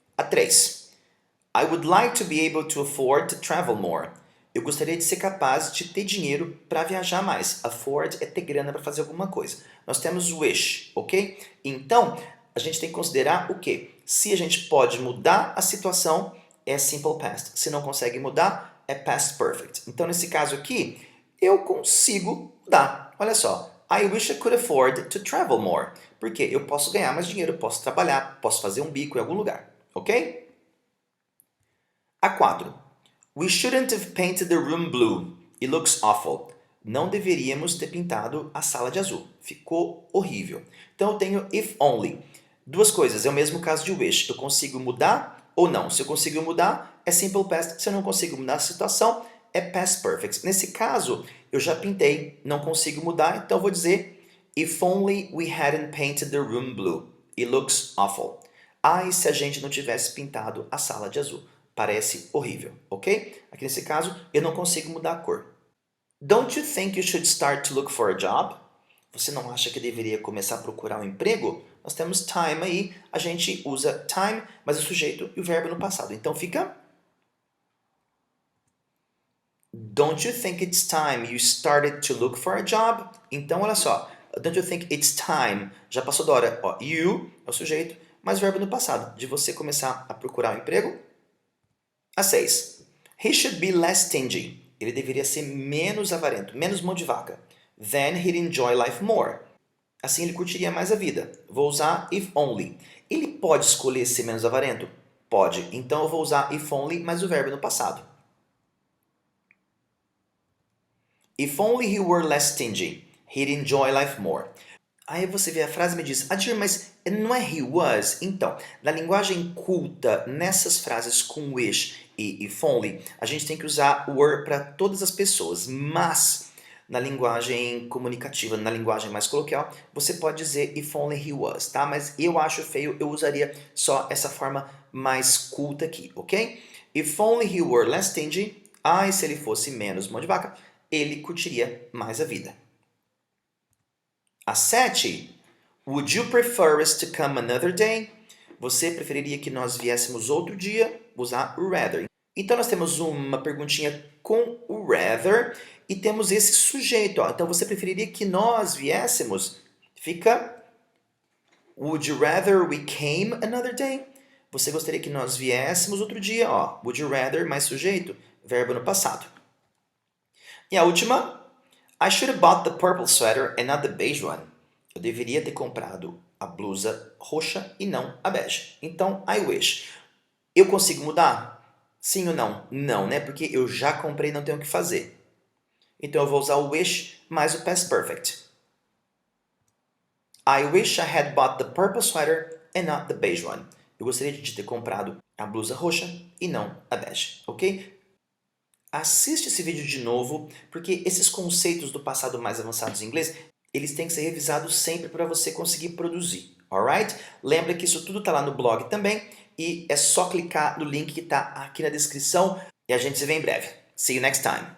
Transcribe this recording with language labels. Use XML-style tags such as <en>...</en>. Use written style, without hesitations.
<pt>A 3.</pt> <en>I would like to be able to afford to travel more.</en> <pt>Eu gostaria de ser capaz de ter dinheiro para viajar mais. Afford é ter grana para fazer alguma coisa. Nós temos wish, ok? Então, a gente tem que considerar o quê? Se a gente pode mudar a situação, é simple past. Se não consegue mudar, é past perfect. Então, nesse caso aqui, eu consigo mudar. Olha só.</pt> <en>I wish I could afford to travel more.</en> <pt>Porque eu posso ganhar mais dinheiro, posso trabalhar, posso fazer um bico em algum lugar. Ok? A 4.</pt> <en>We shouldn't have painted the room blue. It looks awful.</en> <pt>Não deveríamos ter pintado a sala de azul. Ficou horrível. Então, eu tenho if only. Duas coisas. É o mesmo caso de wish. Eu consigo mudar ou não. Se eu consigo mudar, é simple past. Se eu não consigo mudar a situação, é past perfect. Nesse caso, eu já pintei, não consigo mudar, então eu vou dizer</pt> <en>if only we hadn't painted the room blue. It looks awful.</en> <pt>E se a gente não tivesse pintado a sala de azul? Parece horrível, ok? Aqui nesse caso, eu não consigo mudar a cor.</pt> <en>Don't you think you should start to look for a job?</en> <pt>Você não acha que deveria começar a procurar um emprego? Nós temos time aí, a gente usa time, mas o sujeito e o verbo no passado. Então fica</pt> <en>Don't you think it's time you started to look for a job?</en> <pt>Então, olha só.</pt> <en>Don't you think it's time?</en> <pt>Já passou da hora. Ó, you é o sujeito, mas o verbo no passado. De você começar a procurar um emprego. A 6.</pt> <en>He should be less stingy.</en> <pt>Ele deveria ser menos avarento, menos mão de vaca.</pt> <en>Then he'd enjoy life more.</en> <pt>Assim ele curtiria mais a vida. Vou usar if only. Ele pode escolher ser menos avarento? Pode. Então eu vou usar if only, mas o verbo no passado.</pt> <en>If only he were less stingy, he'd enjoy life more.</en> <pt>Aí você vê a frase e me diz, Adir, mas não é</pt> <en>he was?</en> <pt>Então, na linguagem culta, nessas frases com wish e if only, a gente tem que usar were para todas as pessoas, mas na linguagem comunicativa, na linguagem mais coloquial, você pode dizer</pt> <en>if only he was,</en> <pt>tá? Mas eu acho feio, eu usaria só essa forma mais culta aqui, ok?</pt> <en>If only he were less stingy,</en> <pt>e se ele fosse menos mão de vaca, ele curtiria mais a vida. A 7.</pt> <en>Would you prefer us to come another day?</en> <pt>Você preferiria que nós viéssemos outro dia? Usar rather. Então, nós temos uma perguntinha com o rather e temos esse sujeito. Ó. Então, você preferiria que nós viéssemos? Fica</pt> <en>Would you rather we came another day?</en> <pt>Você gostaria que nós viéssemos outro dia, ó.</pt> <en>Would you rather</en> <pt>mais sujeito, verbo no passado. E a última,</pt> <en>I should have bought the purple sweater and not the beige one.</en> <pt>Eu deveria ter comprado a blusa roxa e não a bege. Então, I wish. Eu consigo mudar? Sim ou não? Não, né? Porque eu já comprei e não tenho o que fazer. Então eu vou usar o wish mais o past perfect.</pt> <en>I wish I had bought the purple sweater and not the beige one.</en> <pt>Eu gostaria de ter comprado a blusa roxa e não a bege, ok? Assiste esse vídeo de novo, porque esses conceitos do passado mais avançados em inglês, eles têm que ser revisados sempre para você conseguir produzir, alright? Lembra que isso tudo está lá no blog também, e é só clicar no link que está aqui na descrição, e a gente se vê em breve.</pt> <en>See you next time!</en>